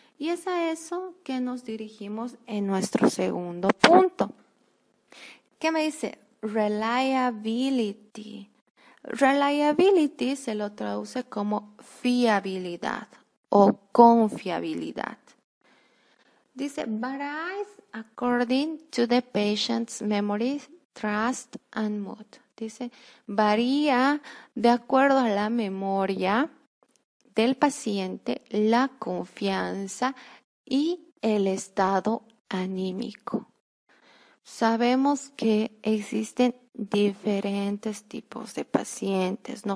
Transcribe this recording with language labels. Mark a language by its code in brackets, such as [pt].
[es] Y es a eso que nos dirigimos en nuestro segundo punto. ¿Qué me dice? Reliability. Reliability se lo traduce como fiabilidad o confiabilidad. [en] Dice, varies according to the patient's memory, trust and mood. [es] Dice, varía de acuerdo a la memoria del paciente, la confianza y el estado anímico. Sabemos que existen diferentes tipos de pacientes.